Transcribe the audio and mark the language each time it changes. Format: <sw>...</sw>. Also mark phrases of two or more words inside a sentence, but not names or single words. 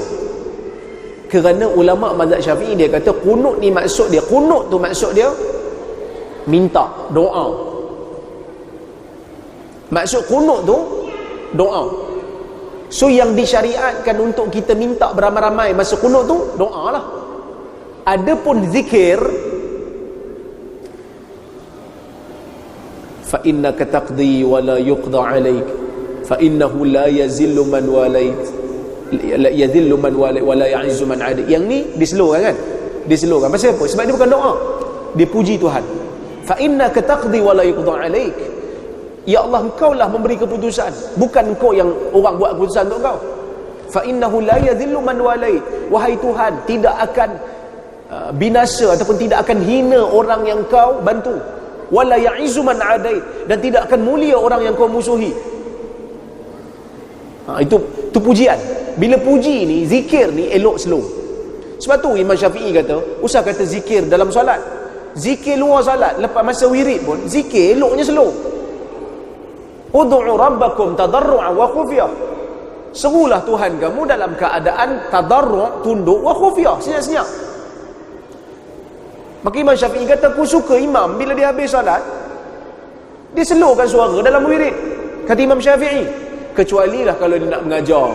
<ms>Kerana ulama mazhab Syafi'i dia kata kunut ni maksud dia, kunut tu maksud dia minta, doa. Maksud kunut tu doa. So yang disyariatkan untuk kita minta beramai-ramai masa kunut tu doa lah. Adapun zikir,</ms> <ar>فإنك تقضي ولا يقضى عليك فإنه لا يذل من واليت لا يذل من واليت ولا يعز من عادي.</ar> <ms>Yang ni diselurkan kan? Diselurkan. Pasal apa? Sebab dia bukan doa. Dia puji Tuhan.</ms> <ar>فإنك تقضي ولا يقضى عليك. يا الله,</ar> <ms>engkau lah memberi keputusan, bukan engkau yang orang buat keputusan untuk engkau.</ms> <ar>فإنه لا يذل من واليت.</ar> <ms>Wahai Tuhan, tidak akan binasa ataupun tidak akan hina orang yang kau bantu.</ms> <ar>ولا يعز من عاديت,</ar> <ms>dan tidak akan mulia orang yang kau musuhi. Itu pujian. Bila puji ni, zikir ni elok slow. Sebab tu Imam Syafi'i kata, usah kata zikir dalam solat, zikir luar solat, lepas masa wirid pun zikir eloknya slow.</ms> <ar>ادعوا ربكم تضرعا وخفية.</ar> <ms>Serulah Tuhan kamu dalam keadaan tadarru', tunduk,</ms> <ar>وخفية,</ar> <ms>senyap-senyap. Maka Imam Syafi'i kata, aku suka imam bila dia habis solat dia slowkan suara dalam wirid. Kata Imam Syafi'i, kecuali lah kalau dia nak mengajar.</ms>